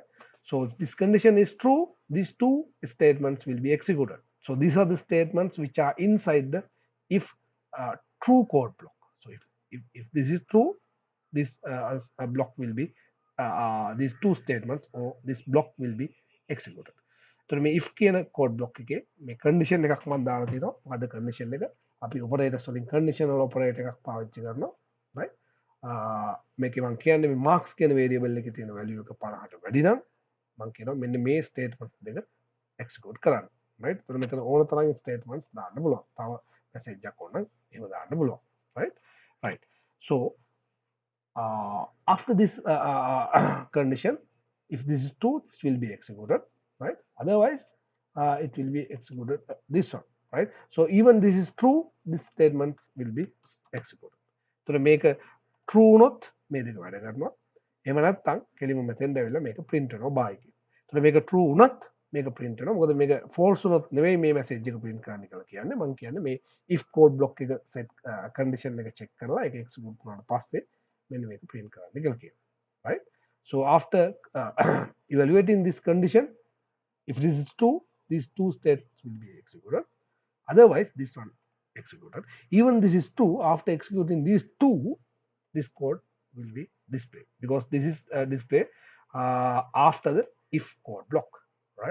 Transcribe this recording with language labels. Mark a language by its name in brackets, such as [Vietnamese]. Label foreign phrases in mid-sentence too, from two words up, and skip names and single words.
[English] So if this condition is true, these two statements will be executed. So these are the statements which are inside the if true code block. So if this is true, this block will be these two statements or this block will be executed. [Sinhala] So මේ if කියන [English] code block [Sinhala] එකේ මේ condition එකක් මම දාලා තියෙනවා. මොකද condition එක අපි operators වලින් [English] conditional operator [Sinhala] එකක් පාවිච්චි කරනවා. right මේකේ මම කියන්නේ මේ marks කියන variable එකේ තියෙන value එක 50ට වැඩි නම් මම කියනවා මෙන්න මේ statements දෙක execute කරන්න. right එතකොට මෙතන ඕන තරම් statements දාන්න පුළුවන්. තව message එකක් ඕන නම් එහෙම දාන්න පුළුවන්. [English] right so after this condition, if this is true, this will be executed, right? Otherwise, it will be executed this one, right? So even this is true, this statement will be executed. So to make a true not, [Sinhala] මේ දෙක වැඩ කරනවා. එහෙම නැත්නම් කෙලිම මෙතෙන්ද ඇවිල්ලා මේක print කරනවා buy කියලා. So මේක true උනත් මේක print වෙනවා. මොකද මේක false උනොත් නෙවෙයි මේ message එක print කරන්න කියලා කියන්නේ. මම කියන්නේ මේ [English] if code block [Sinhala] එක [English] set condition [Sinhala] එක check කරලා ඒක execute වුණාට පස්සේ මෙන්න මේක print කරන්න කියලා කියනවා. [English] Right? So after evaluating this condition, if this is true, these two states will be executed. Otherwise, this one executed. Even this is true, after executing these two, this code will be displayed because this is display after the if code block, right?